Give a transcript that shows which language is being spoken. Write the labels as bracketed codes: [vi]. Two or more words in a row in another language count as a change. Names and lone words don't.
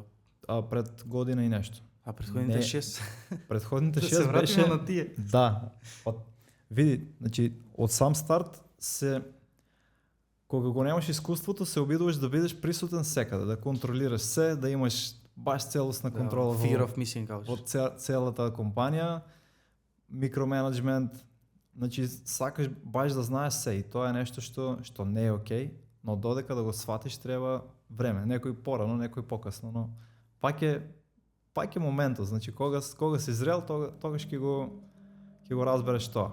[mk] Пред година и нешто. А предходните 6? Предходните 6 се беше... на тие. Да. Види, значи, од сам старт кога го немаш искуството, се обидуваш да бидеш присутен секаде, да контролираш се, да имаш баш целосна контрола [en] fear of missing out. [mk] во целата компанија, микроменеджмент. Значи, сакаш баш да знаеш се и тоа е нешто што не е окей, но додека да го сватиш треба време. Некој порано, некој покасно, но пак е моментот. Значи, кога си зрел, тогаш ќе го разбереш тоа.